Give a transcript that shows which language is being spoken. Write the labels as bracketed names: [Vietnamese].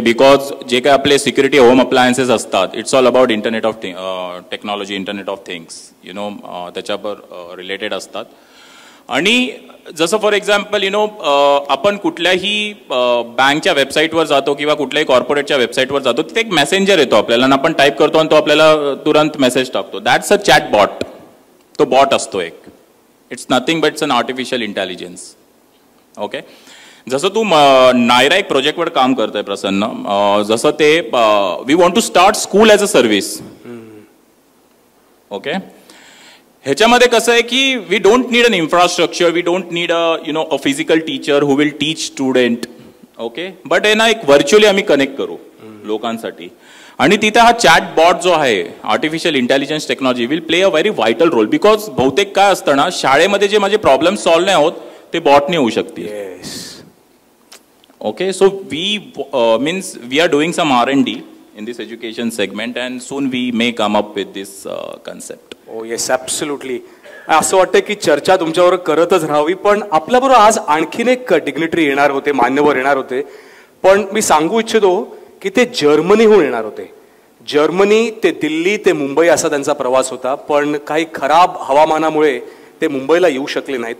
[Marathi] Because जे काय आपले सिक्युरिटी होम अप्लायन्सेस असतात, [English] it's all about internet of technology, internet of things, [Marathi] त्याच्यावर रिलेटेड असतात. आणि जसं फॉर एक्झाम्पल आपण कुठल्याही बँकच्या वेबसाईटवर जातो किंवा कुठल्याही कॉर्पोरेटच्या वेबसाईटवर जातो, तिथे एक मेसेंजर येतो आपल्याला, आणि आपण टाईप करतो आणि तो आपल्याला तुरंत मेसेज टाकतो. [English] That's a chat bot. [Marathi] तो बॉट असतो एक. [English] It's nothing but it's an artificial intelligence. Okay. [Marathi] जसं तू नायरा एक प्रोजेक्टवर काम करतोय प्रसन्न, जसं ते [English] We want to start school as a service. [Marathi] Okay. ह्याच्यामध्ये कसं आहे की [English] We don't need an infrastructure, we don't need a physical teacher who will teach student. Okay. [Marathi] But आहे ना एक व्हर्च्युअली आम्ही कनेक्ट करू लोकांसाठी. आणि तिथे हा चॅट बॉट जो आहे, [English] Artificial intelligence technology will play a very vital role. [Marathi] Because बहुतेक काय असतं ना, शाळेमध्ये जे माझे प्रॉब्लेम सॉल्व्ह नाही होत ते बॉटने होऊ शकते. [English] Okay. So we means we are doing some R&D in this education segment and soon we may come up with this concept. Oh yes, absolutely. [Marathi] असं वाटतं की चर्चा तुमच्यावर करतच राहावी, पण आपल्याबरोबर आज आणखीन एक डिग्निटरी येणार होते, मान्यवर येणार होते, पण मी सांगू इच्छितो की ते जर्मनीहून येणार होते. जर्मनी ते दिल्ली ते मुंबई असा त्यांचा प्रवास होता, पण काही खराब हवामानामुळे ते मुंबईला येऊ शकले नाहीत.